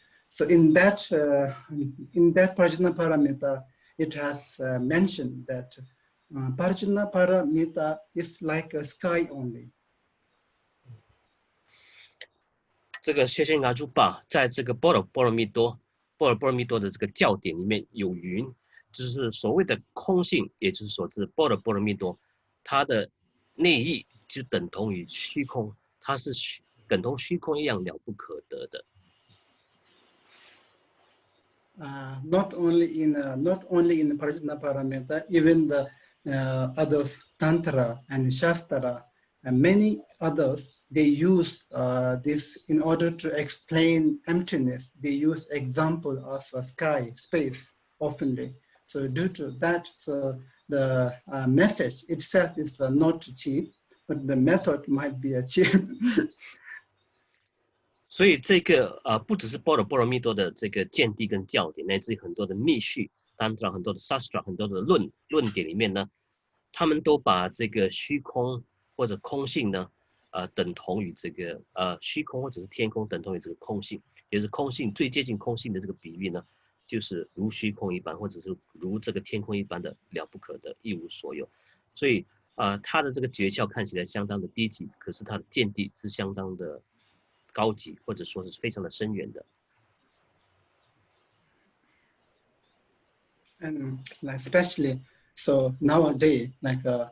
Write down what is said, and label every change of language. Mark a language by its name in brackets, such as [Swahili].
[English] So in that Parajanaparamita, it has mentioned that Parajanaparamita is like a sky only. [Chinese] 这个谢谢阿朱巴在这个波罗蜜多的这个教典里面有云，就是所谓的空性，也就是所指波罗蜜多，它的内意就等同于虚空，它是等同虚空一样了不可得的。 [English] Not only in the Parajanaparamita, even the others Tantra and Shastra and many others. They use this in order to explain emptiness. They use example of a sky, space, oftenly. So due to that, so the message itself is not cheap, but the method might be cheap. [Chinese] 所以这个不只是波罗蜜多的这个见地跟教典，乃至于很多的密序，当然很多的 sastra， 很多的论点里面呢，他们都把这个虚空或者空性呢。等同于这个虚空或者是天空等同于这个空性，也是空性最接近空性的这个比喻呢，就是如虚空一般，或者是如这个天空一般的了不可的一无所有。所以它的这个诀窍看起来相当的低级，可是它的见地是相当的高级，或者说是非常的深远的。 [English] And especially so nowadays, like